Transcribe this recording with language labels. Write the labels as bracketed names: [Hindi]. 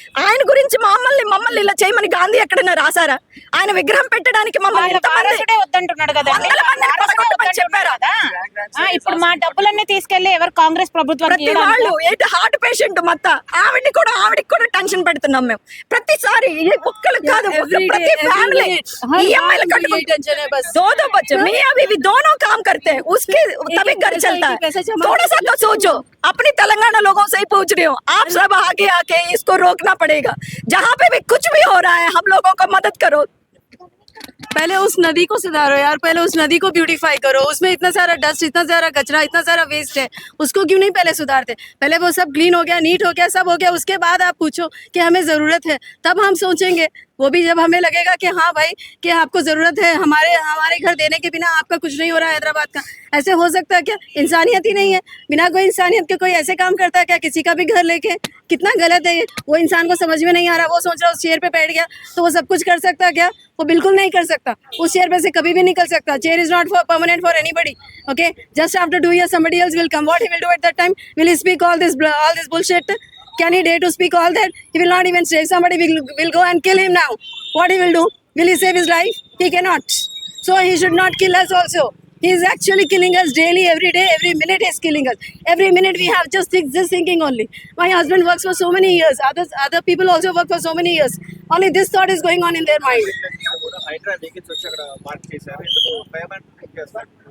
[Telugu] ఆయన గురించి మమ్మల్ని ఇలా చేయమని గాంధీ ఎక్కడైనా రాసారా? ఆయన విగ్రహం పెట్టడానికి మమ్మల్ని ఎంతమంది వద్దంటున్నాడు కదండి. వందల మందిని పడగొట్టమని చెప్పారా? ఇప్పుడు మా డబ్బులన్నీ తీసుకెళ్లి ఎవరు కాంగ్రెస్ ప్రభుత్వం ప్రతి వాళ్ళు ఏంటి హార్ట్ పేషెంట్ మొత్తం ఆవిడకి కూడా టెన్షన్ పెడుతున్నాం మేము ప్రతిసారి. ఒక్కళ్ళు కాదు, ప్రతి ఫ్యామిలీ ఈఎంఐలు కట్టుకుంటే [Hindi] दो बच्चे मैं अभी दोनों काम करते हैं, उसके तभी घर चलता है. थोड़ा सा तो सोचो. अपनी तेलंगाना लोगों से ही पूछ रही हूँ, आप सब आगे आके इसको रोकना पड़ेगा. जहाँ पे भी कुछ भी हो रहा है हम लोगों को मदद करो. पहले उस नदी को सुधारो यार, पहले उस नदी को ब्यूटीफाई करो. उसमें इतना सारा डस्ट, इतना सारा कचरा, इतना सारा वेस्ट है, उसको क्यों नहीं पहले सुधारते? पहले वो सब क्लीन हो गया, नीट हो गया, सब हो गया, उसके बाद आप पूछो कि हमें जरूरत है, तब हम सोचेंगे. वो भी जब हमें लगेगा कि हाँ भाई कि आपको जरूरत है, हमारे घर देने के बिना आपका कुछ नहीं हो रहा है हैदराबाद का. ऐसे हो सकता है क्या? इंसानियत ही नहीं है. बिना कोई इंसानियत के कोई ऐसे काम करता है क्या? किसी का भी घर लेके कितना गलत है ये. वो इंसान को समझ में नहीं आ रहा, वो सोच रहा उस चेयर पे बैठ गया तो वो सब कुछ कर सकता है क्या? वो बिल्कुल नहीं कर सकता. उस चेयर पे से कभी भी निकल सकता. [English] Chair is not for permanent for anybody. Okay, just after 2 years somebody else will come. What he will do at that time? Will he speak all this bullshit? Can he dare to speak all that? He will not even say. Somebody will go and kill him now. What he will do? Will he save his life? He cannot. So he should not kill us also. He is actually killing us daily, every day, every minute he is killing us. Every minute we have just this thinking only. My husband works for so many years. Other people also work for so many years. Only this thought is going on in their mind. [Telugu] Hydraa vehicles వచ్చి అక్కడ park చేశారు. ఎందుకు payment చేస్తారు?